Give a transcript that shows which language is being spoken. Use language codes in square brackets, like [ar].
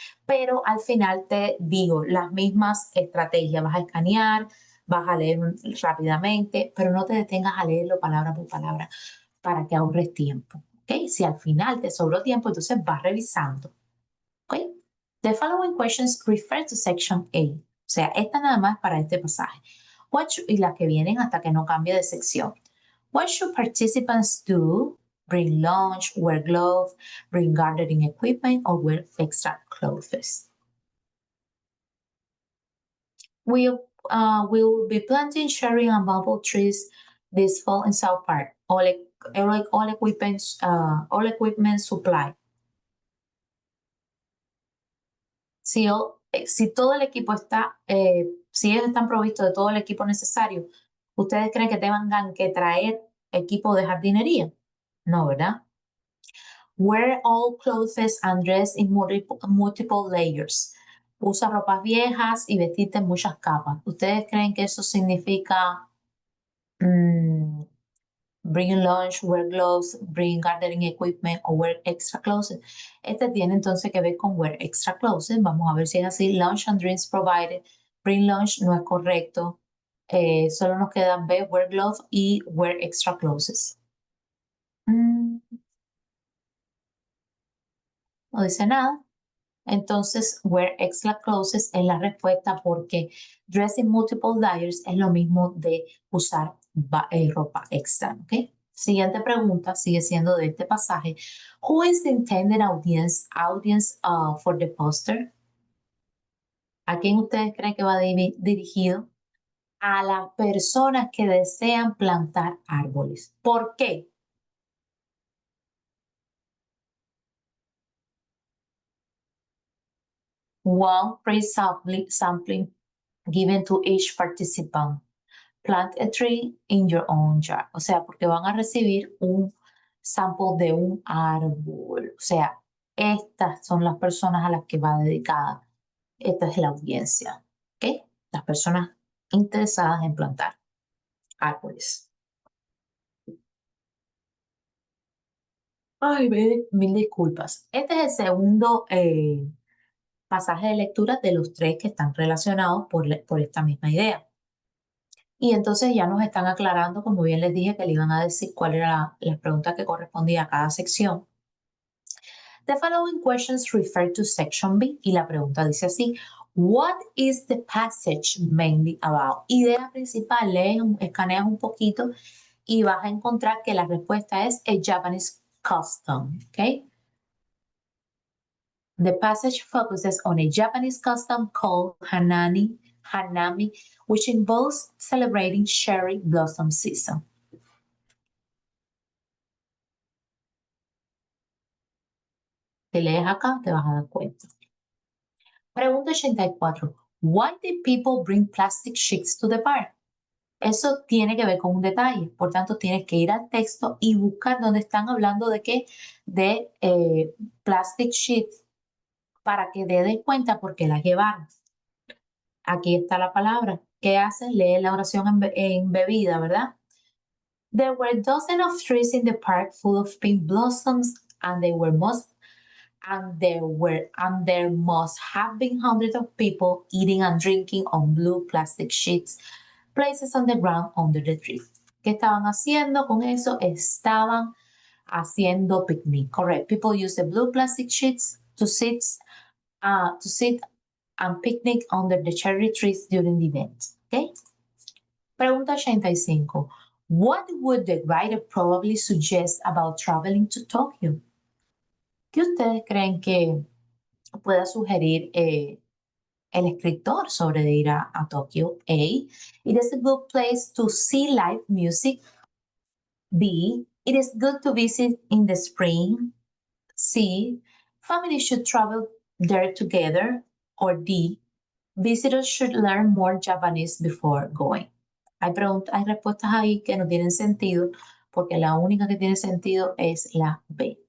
[es] Pero al final te digo, las mismas estrategias, vas a escanear, vas a leer rápidamente, pero no te detengas a leerlo palabra por palabra para que ahorres tiempo, ¿ok? Si al final te sobró tiempo, entonces vas revisando, ¿ok? [en] The following questions refer to section A, [es] o sea, esta nada más para este pasaje. Y las que vienen hasta que no cambie de sección. [en] What should participants do? Bring lunch, wear gloves, bring gardening equipment, or wear extra clothes. We'll be planting cherry and bamboo trees this fall in South Park. All equipment supply. [es] Si todo el equipo está, si ellos están provistos de todo el equipo necesario, ¿ustedes creen que tengan que traer equipo de jardinería? No, ¿verdad? [en] Wear all clothes and dress in multiple layers. [es] Usa ropas viejas y vestirte en muchas capas. ¿Ustedes creen que eso significa [en] bring lunch, wear gloves, bring gardening equipment o wear extra clothes? [es] Este tiene entonces que ver con [en] wear extra clothes. [es] Vamos a ver si es así. [en] Lunch and drinks provided. Bring lunch [es] no es correcto. Solo nos quedan B, [en] wear gloves [es] y [en] wear extra clothes. [es] No dice nada. Entonces, [en] wear extra clothes [es] es la respuesta porque [en] dress in multiple layers [es] es lo mismo de usar ropa extra, ¿ok? Siguiente pregunta sigue siendo de este pasaje. [en] Who is the intended audience for the poster? [es] ¿A quién ustedes creen que va dirigido? A las personas que desean plantar árboles. ¿Por qué? [en] One free sampling given to each participant. Plant a tree in your own jar. [es] O sea, porque van a recibir un sample de un árbol. O sea, estas son las personas a las que va dedicada. Esta es la audiencia. ¿Ok? Las personas interesadas en plantar árboles. Ay, mil disculpas. Este es el segundo pasaje de lectura de los tres que están relacionados por esta misma idea. Y entonces ya nos están aclarando, como bien les dije, que le iban a decir cuál era la pregunta que correspondía a cada sección. [en] The following questions refer to section B [es] y la pregunta dice así: [en] What is the passage mainly about? [es] Idea principal, escaneas un poquito y vas a encontrar que la respuesta es [en] a Japanese custom, [es] ¿ok? [en] The passage focuses on a Japanese custom called Hanami, which involves celebrating cherry blossom season. [es] Te lees acá, te vas a dar cuenta. Pregunta 84. Why did people bring plastic sheets to the park? Eso tiene que ver con un detalle. Por tanto, tienes que ir al texto y buscar dónde están hablando de qué, de plastic sheets, para que te des cuenta por qué las llevaron. Aquí está la palabra. ¿Qué hacen? Lee la oración en bebida, ¿verdad? [en] There were dozens of trees in the park full of pink blossoms and they were most and there must have been hundreds of people eating and drinking on blue plastic sheets placed on the ground under the tree. [es] ¿Qué estaban haciendo con eso? Estaban haciendo picnic. [en] Correct. People use the blue plastic sheets to sit and picnic under the cherry trees during the event. Okay? Pregunta 85. What would the writer probably suggest about traveling to Tokyo? [es] ¿Qué ustedes creen que pueda sugerir el escritor sobre ir a Tokio? [en] A. It is a good place to see live music. B. It is good to visit in the spring. C. Families should travel there together. Or D. Visitors should learn more Japanese before going. [es] Hay respuestas ahí que no tienen sentido porque la única que tiene sentido es la B.